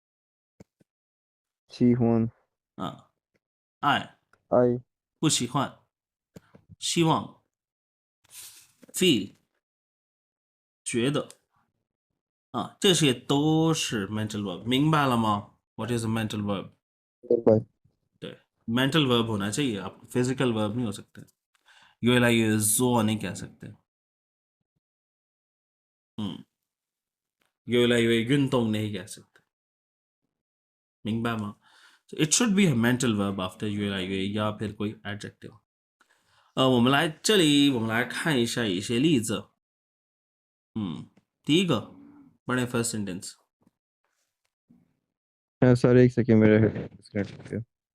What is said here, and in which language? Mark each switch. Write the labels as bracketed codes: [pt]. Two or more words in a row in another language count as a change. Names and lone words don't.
[zh] 喜欢。爱不喜欢希望 feel 觉得这些都是 [en] mental verb [zh] 明白了吗 [en] What is a mental verb [zh] 对 [en] mental verb [hi] होना चाहिए आप [en] physical verb [hi] नहीं हो सकते [zh] 越来越做 [hi] नहीं कह सकते [zh] 越来越运动 [hi] नहीं कह सकते [zh] 明白吗 [en] So it should be a mental verb after [zh] 越来越 [hi] या फिर कोई [zh] adjective 我们来这里我们来看一下一些例子第一个 बड़े [en] first sentence [hi] सर एक सेकंड मेरे स्क्रीन